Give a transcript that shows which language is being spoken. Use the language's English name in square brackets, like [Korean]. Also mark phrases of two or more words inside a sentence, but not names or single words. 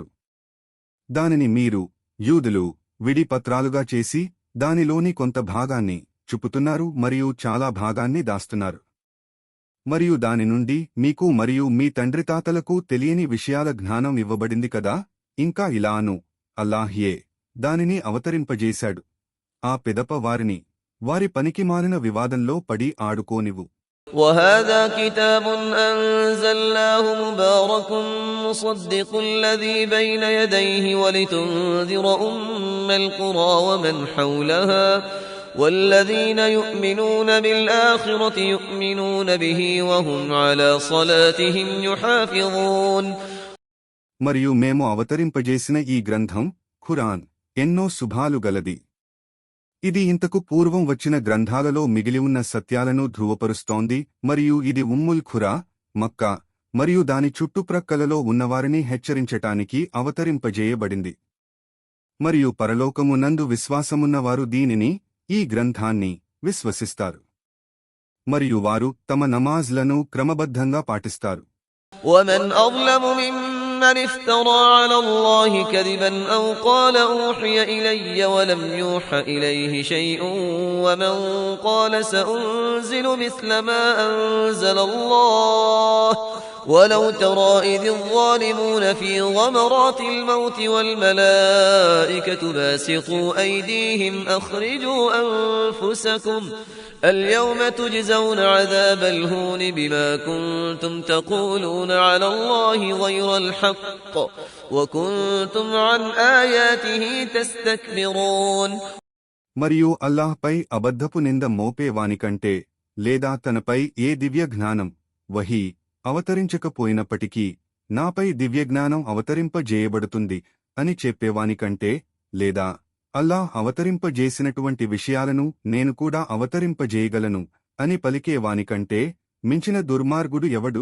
[Telugu] దానిని మీరు, యూదులు, విడిపత్రాలుగా చేసి దానిలోని కొంత భాగాన్ని చూపుతున్నారు మరియు చాలా భాగాన్ని దాస్తున్నారు. మరియు దాని నుండి మీకు మరియు మీ తండ్రితాతలకు తెలియని విషయాల జ్ఞానం ఇవ్వబడింది కదా. ఇంకా ఇలాను అల్లాహ్యే దానిని అవతరింపజేశాడు. ఆ పిదప వారిని వారి పనికిమాలిన వివాదంలో పడి ఆడుకోనివ్వు. [Arabic] وهذا كتاب أنزلناه مبارك مصدق الذي بين يديه ولتنذر أم القرى ومن حولها والذين يؤمنون بالآخرة يؤمنون به وهم على صلاتهم يحافظون. [Telugu] మరియు మేము అవతరింపజేసిన ఈ గ్రంథం ఖురాన్ ఎన్నో శుభాలు గలది. ఇది ఇంతకు పూర్వం వచ్చిన గ్రంథాలలో మిగిలి ఉన్న సత్యాలను ధృవపరుస్తోంది మరియు ఇది ఉమ్ముల్ ఖురా మక్కా మరియు దాని చుట్టుప్రక్కలలో ఉన్నవారిని హెచ్చరించటానికి అవతరింపజేయబడింది. మరియు పరలోకమునందు విశ్వాసమున్నవారు దీనిని ఈ గ్రంథాన్ని విశ్వసిస్తారు మరియు వారు తమ నమాజ్లను క్రమబద్ధంగా పాటిస్తారు. [Arabic] ومن أظلم ممن افترى على الله كذبا أو قال أوحي إلي ولم يوح إليه شيء ومن قال سأنزل مثل ما أنزل الله ولو ترى إذ الظالمون في غمرات الموت والملائكة باسطوا أيديهم أخرجوا أنفسكم اليوم تجزون عذاب الهون بما كنتم تقولون على الله غير الحق وكنتم عن آياته تستكبرون. [Telugu] మరియు అల్లాహ్పై అబద్ధపు నింద మోపేవానికంటే లేదా తనపై ఏ దివ్య జ్ఞానం వహీ అవతరించకపోయినప్పటికీ నాపై దివ్యజ్ఞానం అవతరింపజేయబడుతుంది అని చెప్పేవానికంటే లేదా అల్లాహ్ అవతరింపజేసినటువంటి విషయాలను నేను కూడా అవతరింపజేయగలను అని పలికేవానికంటే మించిన దుర్మార్గుడు ఎవడు?